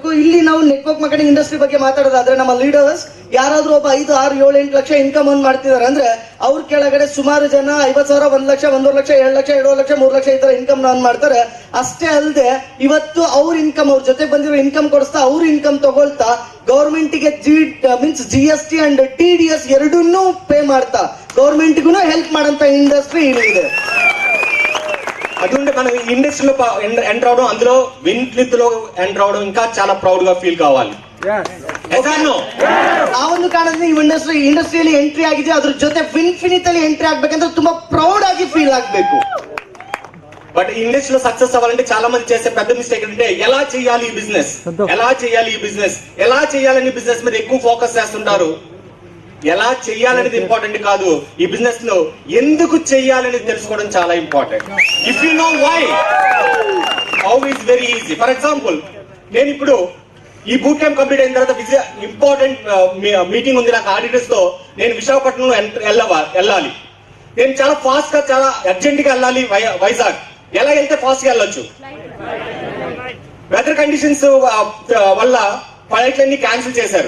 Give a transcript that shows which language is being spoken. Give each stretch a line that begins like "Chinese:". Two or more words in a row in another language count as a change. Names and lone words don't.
Kannada: ಇಲ್ಲಿ ನಾವು
English: network marketing industry
Kannada: ಬಗ್ಗೆ ಮಾತಾಡೋದಾದ್ರೆ, ನಮ್ಮ ಲೀಡರ್ಸ್ ಯಾರಾದ್ರೂ ಒಬ್ಬ 5, 6, 7, 8 ಲಕ್ಷ ಇನ್ಕಮ್ ಅನ್ನು ಮಾಡ್ತಿದಾರೆ ಅಂದ್ರೆ ಅವ್ರ ಕೆಳಗಡೆ ಸುಮಾರು ಜನ 50,000, 1 ಲಕ್ಷ, 1.5 ಲಕ್ಷ, 2 ಲಕ್ಷ, 2 ಲಕ್ಷ, 3 ಲಕ್ಷ ಈ ತರ ಇನ್ಕಮ್ ಅನ್ನು ಮಾಡ್ತಾರೆ. ಅಷ್ಟೇ ಅಲ್ಲದೆ ಇವತ್ತು ಅವ್ರ ಇನ್ಕಮ್, ಅವ್ರ ಜೊತೆ ಬಂದಿರೋ ಇನ್ಕಮ್ ಕೊಡಿಸ್ತಾ, ಅವ್ರ ಇನ್ಕಮ್ ತಗೊಳ್ತಾ ಗವರ್ಮೆಂಟ್ ಗೆ
English: means GST and TDS
Kannada: ಎರಡನ್ನೂ ಪೇ ಮಾಡ್ತಾ ಗವರ್ಮೆಂಟ್ಗೂ ಹೆಲ್ಪ್ ಮಾಡಂತ ಇಂಡಸ್ಟ್ರಿ ಇದೆ.
Telugu: అటువంటి మనం ఇండస్ట్రీలో ఎంటర్ అవడం, అందులో విన్ఫ్లిత్ లో ఎంటర్ అవడం ఇంకా చాలా ప్రౌడ్ గా ఫీల్ కావాలి.
Kannada: ಆ ಒಂದು ಕಾರಣದಿಂದ ಈ ಇಂಡಸ್ಟ್ರಿಯಲ್ಲಿ ಎಂಟ್ರಿ ಆಗಿದೆ. ಅದ್ರ ಜೊತೆ ವಿನ್ಫಿನಿತ್ ಅಲ್ಲಿ ಎಂಟ್ರಿ ಆಗ್ಬೇಕಂದ್ರೆ ತುಂಬಾ ಪ್ರೌಡ್ ಆಗಿ ಫೀಲ್ ಆಗ್ಬೇಕು.
Telugu: బట్ ఈ ఇండస్ట్రీలో సక్సెస్ అవ్వాలంటే చాలా మంది చేసే పెద్ద మిస్టేక్ అంటే ఎలా చేయాలి ఈ బిజినెస్, ఎలా చేయాలని బిజినెస్ మీద ఎక్కువ ఫోకస్ చేస్తుంటారు. ఎలా చెయ్యాలనేది ఇంపార్టెంట్ కాదు, ఈ బిజినెస్ లో ఎందుకు చెయ్యాలనేది తెలుసుకోవడం చాలా ఇంపార్టెంట్.
English: If you know why, how is very easy. for example,
Telugu: నేను ఇప్పుడు ఈ
English: boot camp complete
Telugu: అయిన తర్వాత
English: important meeting
Telugu: ఉంది నాకు ఆడిటర్స్ తో. నేను విశాఖపట్నంలో వెళ్ళాలి. నేను చాలా ఫాస్ట్ గా, చాలా అర్జెంట్ గా వెళ్ళాలి వైజాగ్. ఎలా వెళ్తే ఫాస్ట్ గా వెళ్ళొచ్చు?
English: weather conditions
Telugu: వల్ల ఫ్లైట్లన్నీ క్యాన్సిల్ చేశారు.